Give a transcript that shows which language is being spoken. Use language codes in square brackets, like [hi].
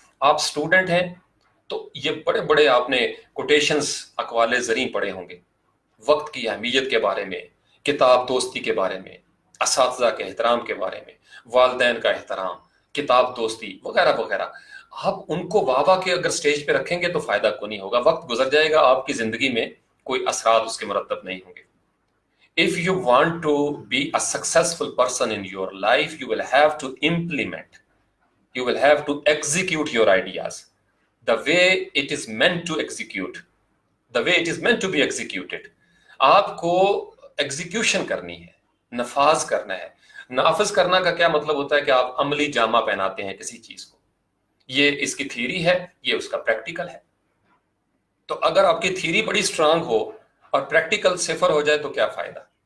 [ur] آپ سٹوڈنٹ ہیں تو یہ بڑے بڑے آپ نے کوٹیشنز اقوال زریں پڑھے ہوں گے، وقت کی اہمیت کے بارے میں، کتاب دوستی کے بارے میں، اساتذہ کے احترام کے بارے میں، والدین کا احترام، کتاب دوستی وغیرہ وغیرہ. آپ ان کو واہ واہ کے اگر سٹیج پہ رکھیں گے تو فائدہ کو نہیں ہوگا. وقت گزر جائے گا، آپ کی زندگی میں کوئی اثرات اس کے مرتب نہیں ہوں گے. [en] If you want to be a successful person in your life, you will have to implement. You will have to execute your ideas the way it is meant to execute, the way it is meant to be executed. [ur] آپ کو execution کرنی ہے، نفاذ کرنا ہے. نافذ کرنا کا کیا مطلب ہوتا ہے کہ آپ عملی جامہ پہناتے ہیں کسی چیز کو. یہ اس کی تھیوری ہے، یہ اس کا پریکٹیکل ہے. تو اگر آپ کی تھیوری بڑی اسٹرانگ ہو اور پریکٹیکل صفر ہو جائے تو کیا فائدہ.